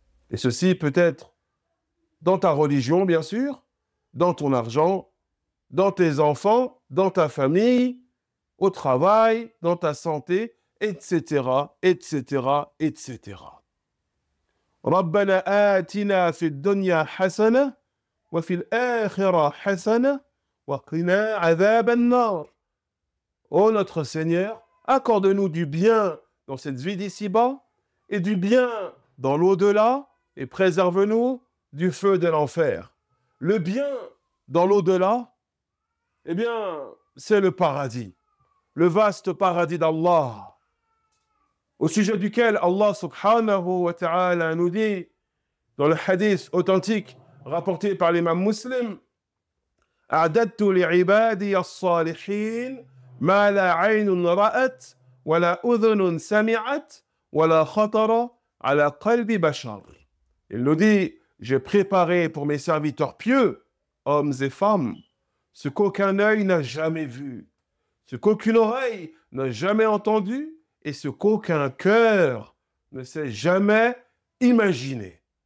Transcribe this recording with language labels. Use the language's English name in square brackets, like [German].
[French] Et ceci peut être dans ta religion, bien sûr, dans ton argent, dans tes enfants, dans ta famille, au travail, dans ta santé, etc., etc., etc. [Arabic] ربنا آتنا في الدنيا حسنة وفي الآخرة حسنة وقنا عذاب النار. [French] Ô notre Seigneur, accorde-nous du bien dans cette vie d'ici-bas et du bien dans l'au-delà et préserve-nous du feu de l'enfer. Le bien dans l'au-delà, eh bien, c'est le paradis, le vaste paradis d'Allah, au sujet duquel Allah subhanahu wa ta'ala nous dit dans le hadith authentique rapporté par l'imam Muslim, [Arabic] أعددت لعبادي الصالحين ما لا عين رأت ولا أذن سمعت ولا خطر على قلب بشر. [French] Il nous dit, j'ai préparé pour mes serviteurs pieux, hommes et femmes, ce qu'aucun œil n'a jamais vu, ce qu'aucune oreille n'a jamais entendu et ce qu'aucun cœur ne s'est jamais imaginé.